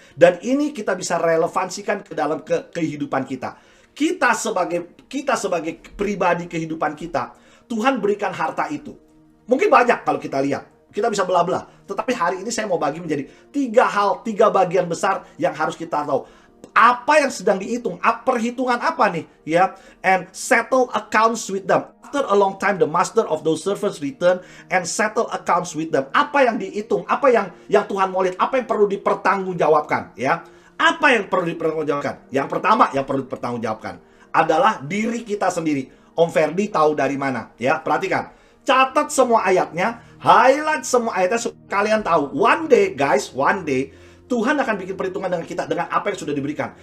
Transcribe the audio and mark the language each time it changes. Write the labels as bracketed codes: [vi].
[id] Dan ini kita bisa relevansikan ke dalam kehidupan kita. Kita sebagai pribadi kehidupan kita, Tuhan berikan harta itu. Mungkin banyak kalau kita lihat. Kita bisa bela-bela. Tetapi hari ini saya mau bagi menjadi 3 hal, 3 bagian besar yang harus kita tahu. Apa yang sedang dihitung? Perhitungan apa nih? [en] Ya, and settle accounts with them. After a long time, the master of those servants return and settle accounts with them. [id] Apa yang dihitung? Apa yang Tuhan mau lihat? Apa yang perlu dipertanggungjawabkan? Ya, apa yang perlu dipertanggungjawabkan? Yang pertama yang perlu dipertanggungjawabkan adalah diri kita sendiri. Om Ferdi tahu dari mana? Ya, perhatikan. Catat semua ayatnya, highlight semua ayatnya supaya kalian tahu. [en] One day, guys, one day [id] Tuhan akan bikin perhitungan dengan kita, dengan apa yang sudah diberikan.